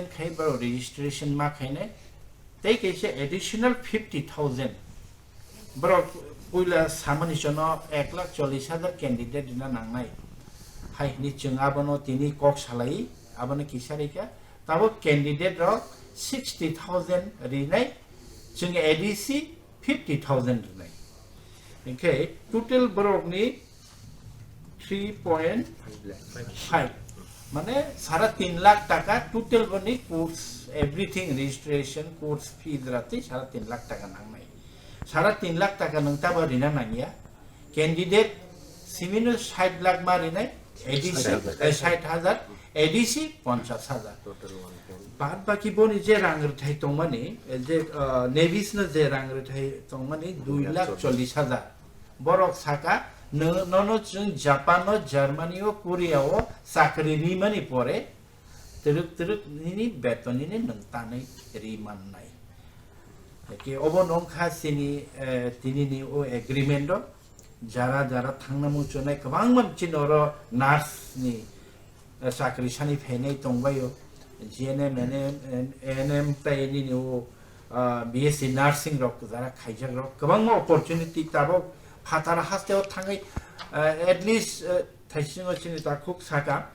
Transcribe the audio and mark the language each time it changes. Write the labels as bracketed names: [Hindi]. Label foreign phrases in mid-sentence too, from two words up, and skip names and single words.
[Kok Borok] khai baro registration ma khaine tei kaise additional 50,000 baro puila samani chono 1,40,000 candidate dina nangnai hai ni chung abono tini kok salai abono kisarika tabo candidate ro 60,000 rinai chung ADC 50,000 rinai okay total borok ni 3.5 মানে 3.5 [Bangla] লাখ টাকা [Kok Borok] টোটাল বনি [English] course everything registration course fee [Kok Borok] দ্রাতে 3.5 [Bangla] লাখ টাকা [Kok Borok] নাংনাই 3.5 [Bangla] লাখ টাকা [Kok Borok] নংতা বরিনা নানিয়া ক্যান্ডিডেট সিমিনো [Bangla] 60 লাখ [Kok Borok] মারিনাই এডিসি 60,000 এডিসি 50,000 টোটাল বাদ বাকি বনি যে রাংরথাই তংমানি যে নেভিস না যে রাংরথাই তংমানি 2,40,000 বরক সাকা no chung Japan o Germany o Korea o sakri rimani pore teruk nini beton ini nangtanai riman nai ke obon ongkha sini tini ni o agreement do jara thangna muchonai kabang man chinoro nurse ni sakri sani phenai tongbayo GNM ANM tai ni o [English] BSc nursing [Kok Borok] rok jara khaijak rok kabang opportunity tabo Hatara hasteo tangai [English] at least [Kok Borok] thaising chini ta khuk saka